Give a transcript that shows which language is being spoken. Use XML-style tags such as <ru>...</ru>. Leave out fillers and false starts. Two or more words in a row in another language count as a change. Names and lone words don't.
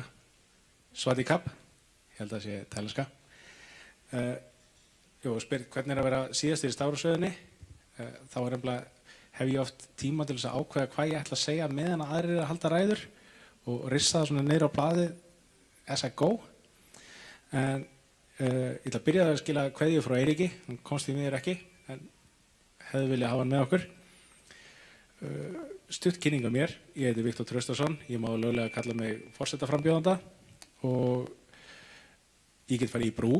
<is>Svati kapp, ég held að það sé tælenska. Spyr hvernig að vera síðastur í stafrófsröðinni. Þá hef ég oft tíma til þess að ákveða hvað ég ætla að segja meðan að aðrir að halda ræður og rissa það svona niður á blaðið</is> <en>as I go.</en> <is>En ég ætla að byrja að skila kveðju frá Eiríki, hann komst því miður ekki, en hefði viljað hafa hann með okkur. Stutt kynning á mér, ég heiti Viktor Traustason, ég má löglega kalla mig forsetaframbjóðanda og ég get farið í brú.</is>